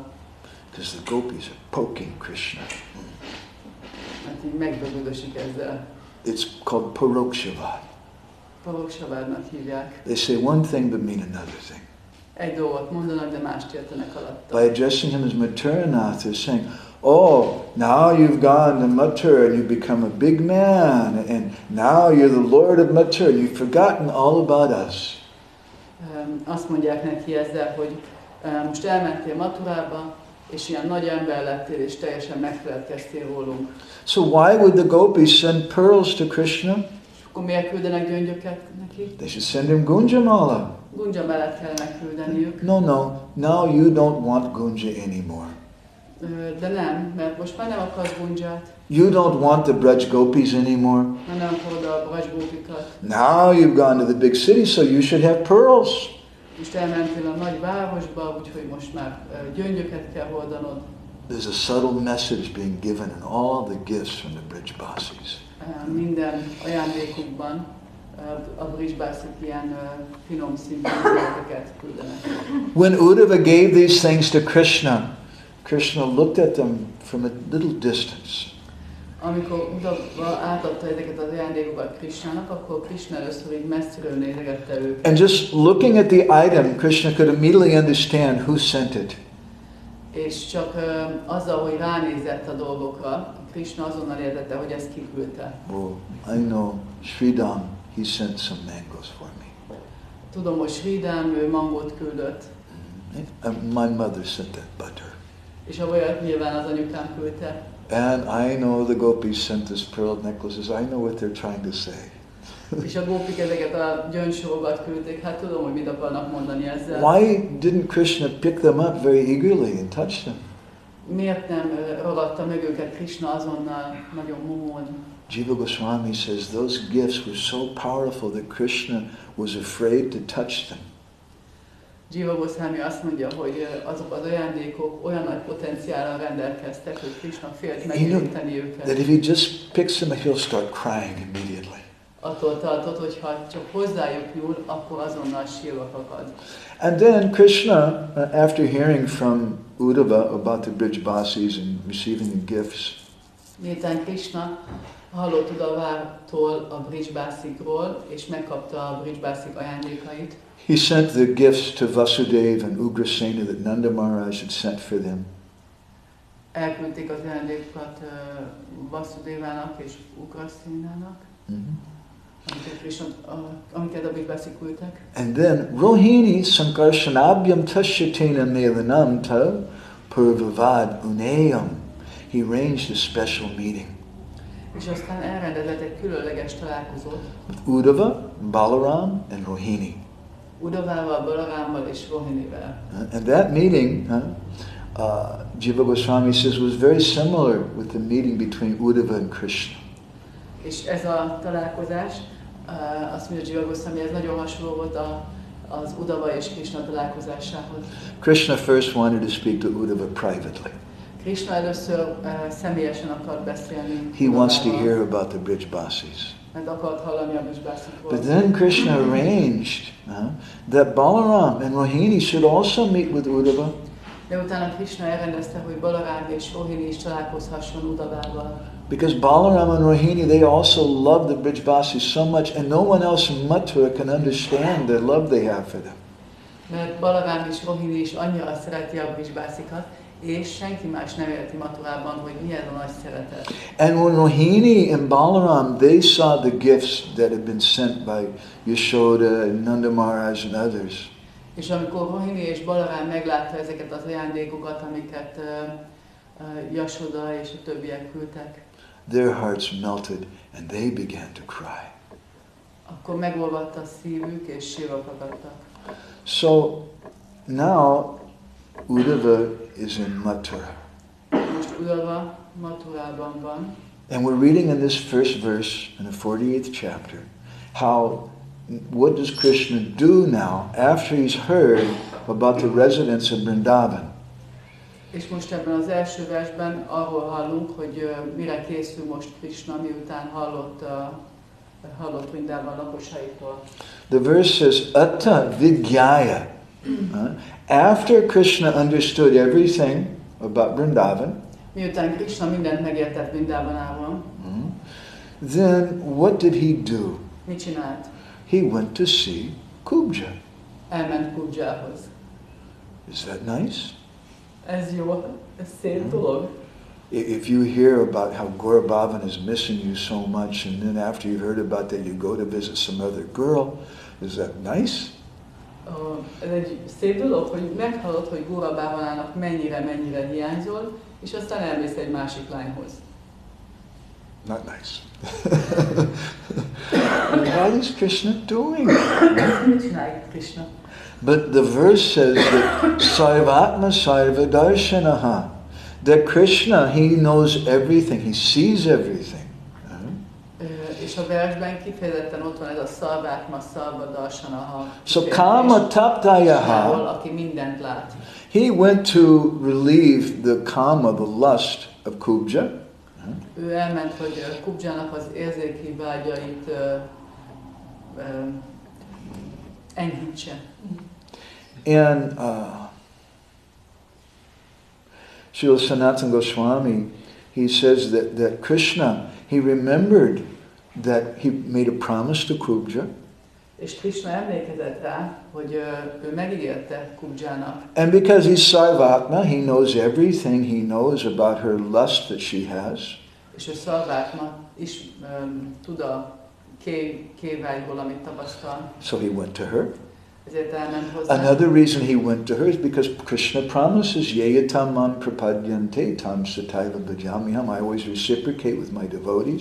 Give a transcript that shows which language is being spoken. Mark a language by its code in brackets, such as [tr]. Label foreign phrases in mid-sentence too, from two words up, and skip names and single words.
[en] Because the gopis are poking Krishna. [hu] Mert így megbögödösik ezzel. [en] It's called Kurukshetra. [hu] Kurukshetranak hívják. [en] They say one thing but mean another thing. [hu] Egy dolgot mondanak, de mást értenek alatta. [en] By addressing him as Mathuranath, they're saying, oh, now you've gone to Mathura and you've become a big man, and now you're the Lord of Mathura, you've forgotten all about us. [hu] Azt mondják neki ezzel, hogy most elmentél Mathurába, és ilyen nagy ember lettél, és teljesen megfeledkeztél rólunk. [en] So why would the gopis send pearls to Krishna? [hu] Akkor miért küldenek gyöngyöket neki? [en] They should send him Gunjamala. [hu] Gunja mellett kellene küldeniük. [en] No, now you don't want Gunja anymore. [hu] De nem, mert most már nem akarsz Gunját. [en] You don't want the Braj gopis anymore. [hu] Már nem akarod a Braj gópikat. [en] Now you've gone to the big city, so you should have pearls. [hu] Most elmentél a nagy városba, úgyhogy most már gyöngyöket kell hordanod. [en] There's a subtle message being given in all the gifts from the Brijbasis. [hu] Minden ajándékukban a Brijbásik ilyen finom szintű üzeneteket küldenek. [en] When Uddhava gave these things to Krishna, Krishna looked at them from a little distance. [hu] Amikor Uddhava átadta ezeket az ajándékokat Krishnának, akkor Krishna először így messziről nézegette őket. [en] And just looking at the item, Krishna could immediately understand who sent it. [hu] És csak azzal, hogy ránézett a dolgokra, Krishna azonnal értette, hogy ezt kiküldte. [en] Oh, I know Sridham, he sent some mangoes for me. [hu] Tudom, hogy Sridham, ő mangót küldött. [en] My mother sent that butter. [hu] És a vajat nyilván az anyukám küldte. [en] And I know the gopis sent this pearl necklaces. I know what they're trying to say. [hu] És a gópik ezeket a gyöngysorokat küldték, hát tudom, hogy mit akarnak mondani ezzel. [en] Why didn't Krishna pick them up very eagerly and touch them? [hu] Miért nem ragadta meg őket Krishna azonnal nagyon momón? [en] Jiva Goswami says those gifts were so powerful that Krishna was afraid to touch them. [hu] Jiva Goswami azt mondja, hogy azok az ajándékok olyan nagy potenciállal rendelkeztek, hogy Krishna félt megérinteni őket. [en] That if he just picks them, he'll start crying immediately. [hu] Attól tartott, hogy ha csak hozzájuk nyúl, akkor azonnal sírva fakad. [en] And then Krishna, after hearing from Uddhava about the Brijbasis and receiving the gifts, [hu] Miután Krishna hallott Uddhavától a Brijbasikról, és megkapta a Brijbasik ajándékait, [en] he sent the gifts to Vasudeva and Ugrasena that Nanda Maharaj had sent for them. [hu] elküldték az ajándékokat Vasudévának és Ugrasénának, amiket a Brijbasik küldtek. [en] And then [sa] रोहिणी सङ्कर्षणाभ्यां तस्यातेन मेलनं त पूर्ववद् उनयम्. [en] He arranged a special meeting [hu] És aztán elrendezett egy különleges találkozót [en] with Uddhava, Balaram, and Rohini. [hu] Uddhavával, Balarámmal és Rohinivel. [en] And that meeting, Jiva Goswami says, was very similar with the meeting between Uddhava and Krishna. [hu] És ez a találkozás, azt mondja Jiva Goswami, ez nagyon hasonló volt az Uddhava és Krishna találkozásához. [en] Krishna first wanted to speak to Uddhava privately. [hu] Krishna először személyesen akar beszélni. [en] He wants to hear about the Brijbasis. [hu] mert akart hallani a Vishbászikról. [en] But then Krishna arranged that Balaram and Rohini should also meet with Uddhava. [hu] De utána Krishna elrendezte, hogy Balaram és Rohini is találkozhasson Uddhavával. [en] Because Balaram and Rohini, they also love the Brijbasis so much, and no one else in Mathura can understand the love they have for them. [hu] Mert Balaram és Rohini is annyira szereti a Vishbászikat, és senki más nem érti Mathurában, hogy milyen a nagy szeretet. [en] And when Rohini and Balaram, they saw the gifts that had been sent by Yashoda and Nanda Maharaj and others, [hu] És amikor Rohini és Balaram meglátta ezeket az ajándékokat, amiket Yashoda és a többiek küldtek, [en] their hearts melted and they began to cry. [hu] akkor megolvadt a szívük és sírva fakadtak. [en] So now Uddhava is in Mathura. [hu] Most Uddhava Mathurában van, [en] And we're reading in this first verse in the 48th chapter what does Krishna do now after he's heard about the residents of Vrindavan. [hu] és most ebben az első versben arról hallunk, hogy mire készül most Krishna, miután hallott Vrindavan lakosaitól. [en] The verse says, [sa] अत्त विग्याय. [en] After Krishna understood everything about Vrindavan, [hu] Miután Krishna mindent megértett Vrindavanában, [en] then what did he do? [hu] mit csinált? [en] He went to see Kubja. [hu] Elment Kubjához. [en] Is that nice? [hu] Ez jó, ez szép dolog. [en] If you hear about how Gaura Bhavan is missing you so much, and then after you've heard about that, you go to visit some other girl, is that nice? [hu] Ez egy szép dolog, hogy meghallod, hogy Gaura Bhavanának mennyire hiányzol, és aztán elmész egy másik lányhoz. [en] Not nice. What is Krishna doing? [hu] Mit csinálja Krishna? [en] But the verse says that [sa] सर्वात्मा सर्व दर्शनः, [en] that Krishna, he knows everything, he sees everything. [hu] És a versben kifejezetten ott van ez a [sa] सर्वात्मा सर्व दर्शनः. So काम तप्तयः, [hu] aki mindent lát. [en] he went to relieve the kama, the lust of Kubja. [hu] Ő elment, hogy Kubjának az érzéki vágyait enyhítse. [en] And Srila Sanatan Goswami, he says that Krishna, he remembered that he made a promise to Kubja. [hu] És Krishna emlékezett rá, hogy ő megígérte Kubjának. [en] And because he's Sarvatma, he knows everything, he knows about her lust that she has. [hu] És ő Sarvatma is tud a kévágyból, amit tapasztal. [en] So he went to her. [hu] Ezért elment hozzá. [en] Another reason he went to her is because Krishna promises, [sa] येयतां मां प्रपद्यन्ते तां सतैव भजामिहम्. [en] I always reciprocate with my devotees.